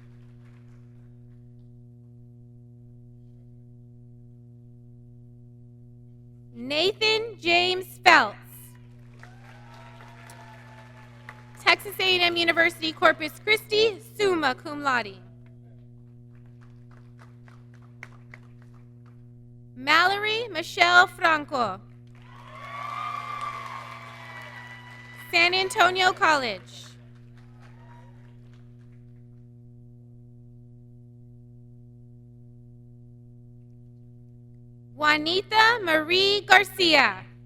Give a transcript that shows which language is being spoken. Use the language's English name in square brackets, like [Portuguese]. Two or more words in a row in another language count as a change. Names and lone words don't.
[English] Nathan James Phelps. Texas A&M University, [Latin] Corpus Christi, summa cum laude. [English] Mallory Michelle Franco. San Antonio College. Juanita Marie Garcia.